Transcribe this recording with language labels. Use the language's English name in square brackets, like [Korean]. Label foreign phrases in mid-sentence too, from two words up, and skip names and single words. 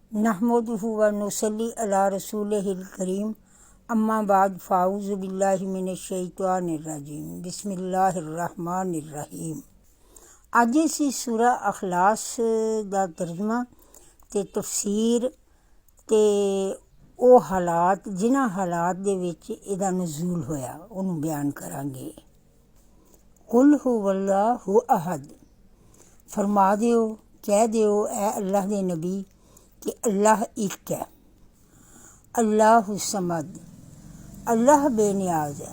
[Arabic] نحمده ونصلي على رسوله الكريم أما بعد فأعوذ بالله من الشيطان الرجيم بسم الله الرحمن الرحيم. [Punjabi] ਅੱਜ ਅਸੀਂ ਸੂਰਾ ਅਖ਼ਲਾਸ ਦਾ ਤਰਜਮਾ ਤੇ ਤਫ਼ਸੀਰ ਤੇ ਉਹ ਹਾਲਾਤ ਜਿਨ੍ਹਾਂ ਹਾਲਾਤ ਦੇ ਵਿੱਚ ਇਹਦਾ ਨਜ਼ੂਲ ਹੋਇਆ ਉਹਨੂੰ ਬਿਆਨ ਕਰਾਂਗੇ। [Arabic] قل هو الله أحد, [Punjabi] ਫਰਮਾ ਦਿਓ, ਕਹਿ ਦਿਓ ਐ ਅੱਲਾਹ ਦੇ ਨਬੀ ਕਿ ਅੱਲਾਹ ਇੱਕ ਹੈ। [Arabic] الله الصمد, [Punjabi] ਅੱਲਾਹ ਬੇਨਿਆਜ਼ ਹੈ।